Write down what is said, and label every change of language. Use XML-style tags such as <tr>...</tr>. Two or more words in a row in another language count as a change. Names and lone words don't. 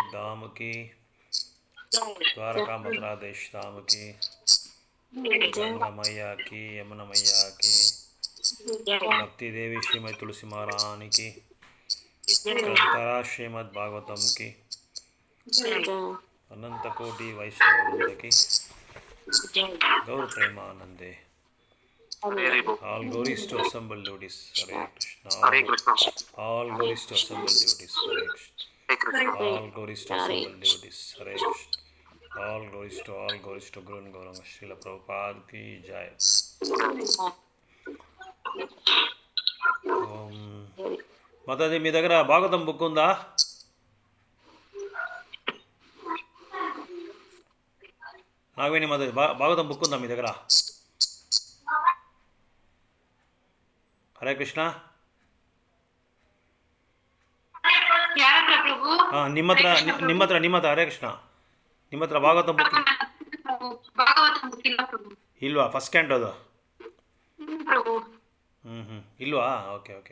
<hi>धाम की, द्वारका मथुरा देश धाम की, गंगा मैया की, यमुना मैया की, भक्ति देवी श्रीमती तुलसी महारानी की, ग्रंथराज श्रीमद् भागवतम् की, अनंत कोटि वैष्णव वृंद की, गौर प्रेमानंदे.</hi> <en>All glories to assembled devotees. Hare Krishna. All glories to assembled devotees. Hare Krishna. All glories to assembled devotees. Hare Krishna. All glories to Guru and Gauranga Srila Prabhupada</en> <hi>की जय.</hi> <te>మాతాజీ మీ దగ్గర భాగవతం బుక్ ఉందా? నాగవేణి మాతాజీ భాగవతం బుక్ ఉందా మీ దగ్గర? హరే కృష్ణ.</te> <kn>ನಿಮ್ಮ ಹತ್ರ ಹರೇ ಕೃಷ್ಣ. ನಿಮ್ಮ ಹತ್ರ ಭಾಗವತ ಬುಕ್ ಇಲ್ವಾ?</kn> <en>first canto</en> <kn>ಅದು ಇಲ್ವಾ?</kn> <en>okay okay.</en>